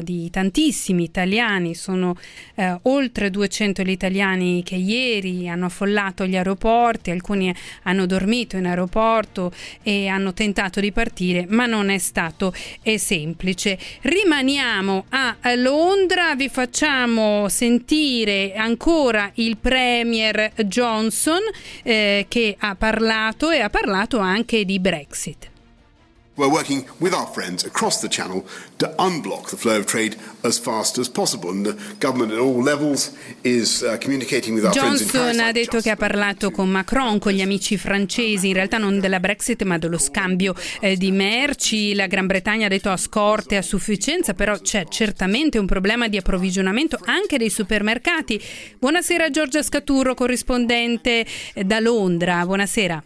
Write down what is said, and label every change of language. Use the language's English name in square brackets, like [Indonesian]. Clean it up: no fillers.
[Italian] Di tantissimi italiani, sono oltre 200 gli italiani che ieri hanno affollato gli aeroporti, alcuni hanno dormito in aeroporto e hanno tentato di partire, ma non è stato semplice. Rimaniamo a Londra, vi facciamo sentire ancora il Premier Johnson che ha parlato ha parlato anche di Brexit. [English] We're working with our friends across the channel to unblock the flow of trade as fast as possible. And the government at all levels is communicating with our Johnson friends in Paris. [Italian] Johnson ha detto che ha parlato con Macron, con gli amici francesi, in realtà non della Brexit ma dello scambio di merci. La Gran Bretagna ha detto ha scorte a sufficienza, però c'è certamente un problema di approvvigionamento anche dei supermercati. Buonasera Giorgia Scaturro, corrispondente da Londra. Buonasera.